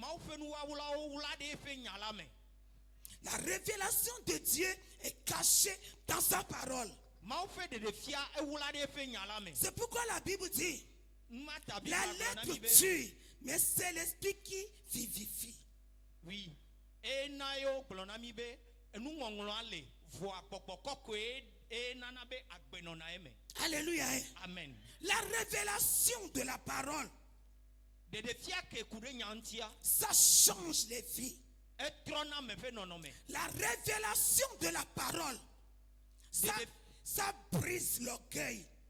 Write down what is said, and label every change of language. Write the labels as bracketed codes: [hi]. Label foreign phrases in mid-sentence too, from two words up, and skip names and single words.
[fr] La révélation de Dieu est cachée dans sa parole. C'est pourquoi la Bible dit, la lettre tue, mais c'est l'esprit qui vivifie. Oui. [ee] Et na yo glonami be enu ngonglo ale vo apokpo kokwe e nana be agbeno na eme. [fr] Alléluia. Amen. La révélation de la parole, ça change les vies. La révélation de la parole, ça brise l'orgueil.